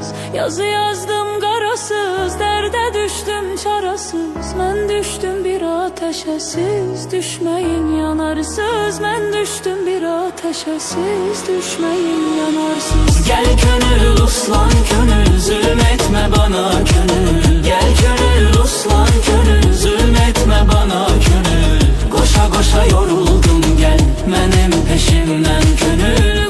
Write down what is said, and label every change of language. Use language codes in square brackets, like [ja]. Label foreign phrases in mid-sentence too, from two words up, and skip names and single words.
[az] Yazı yazdım qarasız, dərdə düşdüm çarasız. Mən düşdüm bir ateşə, siz düşməyin yanarsız. Mən düşdüm bir ateşə, siz düşməyin yanarsız. [tr] Gel könül uslan könül, zulmetme bana könül. Gel könül uslan könül, zulmetme bana könül. Koşa koşa yoruldum, gel benim peşimden könül.